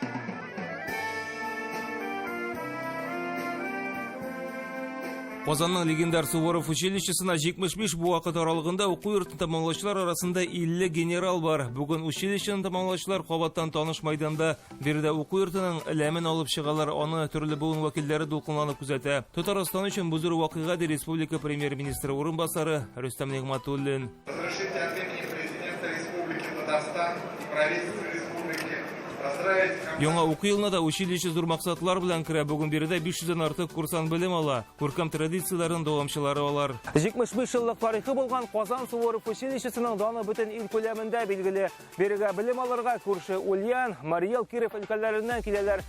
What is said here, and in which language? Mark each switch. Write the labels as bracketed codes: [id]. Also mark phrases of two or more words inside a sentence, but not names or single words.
[tt] Казанның легендар Суворов училищесына 75 бу вакыт аралыгында уку йортын тамамлаучылар арасында 50 генерал бар. Бүген училищены тамамлаучылар кабаттан таныш мәйданда биредә уку йортының эләмен алып чыгалар, аны төрле буын вәкилләре дулкынланып күзәтә. Татарстан өчен бу зур вакыйга ди республика премьер-министры урынбасары Рөстәм Нигъмәтуллин. [ru] Разрешите от имени президента Республики Татарстан и правительства республики поздравить. [tt] Яңа уку елына да училище зур максатлар белән керә. Бүген биредә 500дән артык курсант белем ала. Күркәм традицияләрен дәвамчылары алар. 75 еллык тарихы булган Казан Суворов училищесының даны бөтен ил күләмендә билгеле. Бирегә белем алырга күрше Ульян, Марий-Эл, Киров өлкәләреннән киләләр.